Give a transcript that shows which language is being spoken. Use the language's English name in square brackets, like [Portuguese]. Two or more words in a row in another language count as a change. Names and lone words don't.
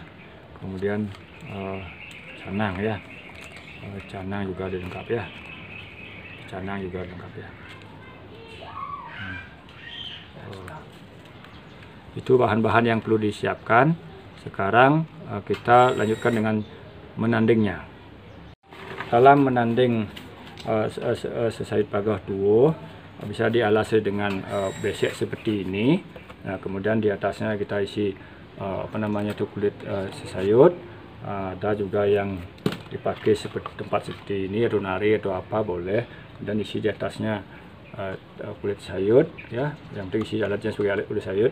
[Indonesian] Kemudian canang ya, canang juga dilengkap ya, itu bahan-bahan yang perlu disiapkan. Sekarang kita lanjutkan dengan menandingnya. Dalam menanding sesayut pagah tuwuh bisa dialasi dengan besek seperti ini. Nah, kemudian di atasnya kita isi apa namanya itu, kulit sesayut. Ada juga yang dipakai seperti tempat seperti ini, runari atau apa boleh. Dan isi di atasnya kulit sayur ya, yang penting isi alatnya sebagai alat kulit sayur.